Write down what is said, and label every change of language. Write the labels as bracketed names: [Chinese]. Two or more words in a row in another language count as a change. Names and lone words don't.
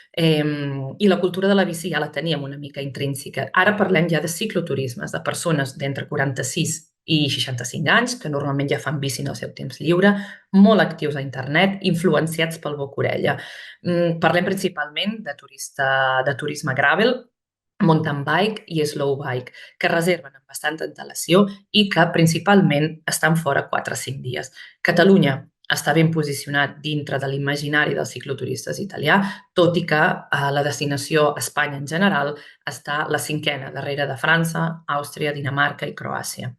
[Catalan] I la cultura de la bici ja la teníem una mica intrínseca. Ara parlem ja de cicloturismes, de persones d'entre 46 i 65 anys, que normalment ja fan bici en el seu temps lliure, molt actius a internet, influenciats pel boca-orella. Parlem principalment de turisme gravel, [English] mountain bike [Catalan] i [English] slow bike, [Catalan] que reserven amb bastanta antelació i que principalment estan fora 4 o 5 dies. Catalunya està ben posicionat dintre de l'imaginari dels cicloturistes italià, tot i que la destinació a Espanya en general està la 5ª, darrere de França, Àustria, Dinamarca i Croàcia.